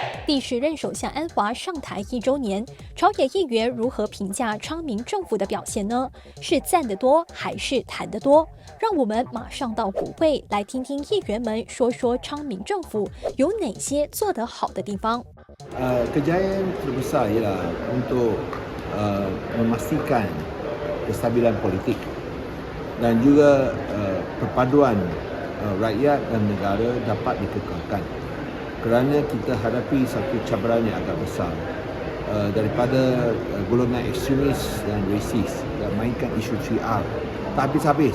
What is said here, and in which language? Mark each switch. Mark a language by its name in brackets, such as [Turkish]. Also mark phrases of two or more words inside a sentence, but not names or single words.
[Chinese] 第10任首相安华上台1周年，朝野议员如何评价昌明政府的表现呢？是赞得多还是谈得多？让我们马上到国会来听听议员们说说昌明政府有哪些做得好的地方。 [Malay] Kejayaan terbesar ialah untuk memastikan kestabilan politik dan juga perpaduan rakyat dan negara dapat dikekalkan. Kerana kita hadapi satu cabaran yang agak besar daripada golongan ekstremis dan rasis yang mainkan isu 3R tak habis-habis.